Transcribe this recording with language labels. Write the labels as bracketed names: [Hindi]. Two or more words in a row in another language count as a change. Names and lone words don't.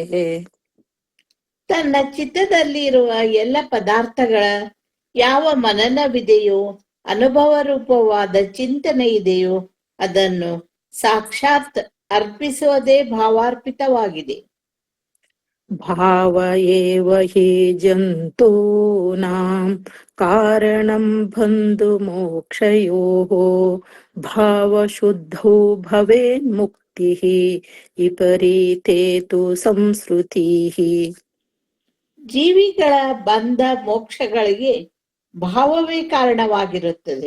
[Kannada] ತನ್ನ ಚಿತ್ತದಲ್ಲಿ ಇರುವ ಎಲ್ಲ ಪದಾರ್ಥಗಳ ಯಾವ ಮನನವಿದೆಯೋ ಅನುಭವ ರೂಪವಾದ ಚಿಂತನೆ ಇದೆಯೋ ಅದನ್ನು ಸಾಕ್ಷಾತ್ ಅರ್ಪಿಸುವುದೇ ಭಾವಾರ್ಪಿತವಾಗಿದೆ. [Sanskrit] ಭಾವ ಏವ ಹಿ ಜಂತೂನಾಂ ಕಾರಣಂ ಬಂಧು ಮೋಕ್ಷಯೋಃ ಭಾವ ಶುದ್ಧೋ ಭವೇನ್ ಮುಕ್ತಿಃ ವಿಪರೀತೇತು ಸಂಸ್ಕೃತಿಃ. [Kannada] ಜೀವಿಗಳ ಬಂಧ ಮೋಕ್ಷಗಳಿಗೆ ಭಾವವೇ ಕಾರಣವಾಗಿರುತ್ತದೆ.